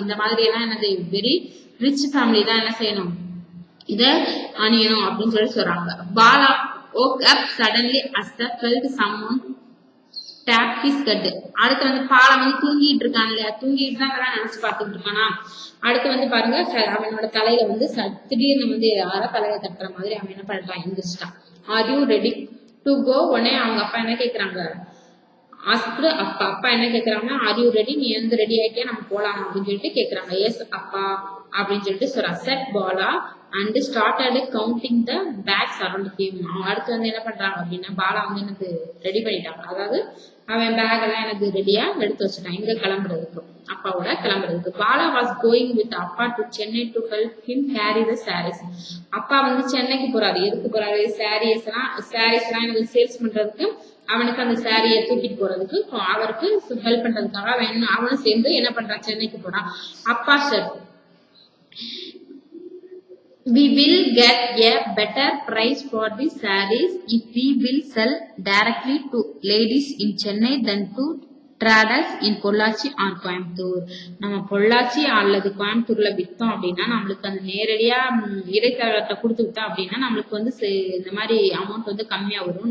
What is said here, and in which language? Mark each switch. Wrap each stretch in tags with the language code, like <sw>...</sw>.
<ta>இந்த மாதிரி எல்லாம் என்னது</ta> <en>very rich family</en> <ta>தான் என்ன செய்யணும், இத அணியணும் அப்படின்னு சொல்லி சொல்றாங்க.</ta> <en>Bala woke up suddenly as the felt someone tap his head.</en> <ta>அடுத்து வந்து பாலா வந்து தூங்கிட்டு இருக்கான் இல்லையா, தூங்கிட்டு தான் நினைச்சு பார்த்துட்டு இருக்கானா. அடுத்து வந்து பாருங்க, அவனோட தலையில வந்து திடீர்னு வந்து யாரோ தலையில தட்டுற மாதிரி அவன் என்ன பண்றான், எந்திரிச்சிட்டான்.</ta> <en>Are you ready to go.</en> <ta>உடனே அவங்க அப்பா என்ன கேக்குறாங்க, ஆஸ்க்டு அப்பா என்ன கேக்குறாங்கன்னா, ஆர் யூ ரெடி, நீ வந்து ரெடி ஆயிட்டியா, நம்ம போலாம் அப்படின்னு சொல்லிட்டு கேக்குறாங்க.</ta> <en>yes அப்பா</en> <ta>அப்படின்னு சொல்லிட்டு சொல்றா.</ta> <en>Said Bala and started counting the bags around him.</en> <ta>அவங்க அடுத்து வந்து என்ன பண்றாங்க அப்படின்னா, பாலா வந்து எனக்கு ரெடி பண்ணிட்டாங்க, அதாவது அவன் பேக் எல்லாம் எனக்கு ரெடியா எடுத்து வச்சுட்டான் இங்க கிளம்புறதுக்கு, அப்பாவோட கிளம்புறதுக்கு.</ta> <en>Bala was going with அப்பா to Chennai to help him carry the sarees.</en> <ta>அப்பா வந்து சென்னைக்கு போறாரு. எதுக்கு போறாரு, சாரீஸ் எல்லாம் எனக்கு சேல்ஸ் பண்றதுக்கு, அவனுக்கு அந்த சாரியை தூக்கிட்டு போறதுக்கு, அவருக்கு ஹெல்ப் பண்றதுக்காக அவனும் சேர்ந்து என்ன பண்றான், சென்னைக்கு போறான்.</ta> <en>அப்பா sir we will get a better price for the sarees if we will sell directly to ladies in Chennai than to traders in Pollachi or Coimbatore.</en> <ta>நம்ம பொள்ளாச்சி அல்லது கோயம்புத்தூர்ல வித்தோம் அப்படின்னா நம்மளுக்கு அந்த நேரடியா இடைத்தரகத்தை கொடுத்து விட்டோம் அப்படின்னா நம்மளுக்கு வந்து இந்த மாதிரி அமௌண்ட் வந்து கம்மியா வரும்.</ta>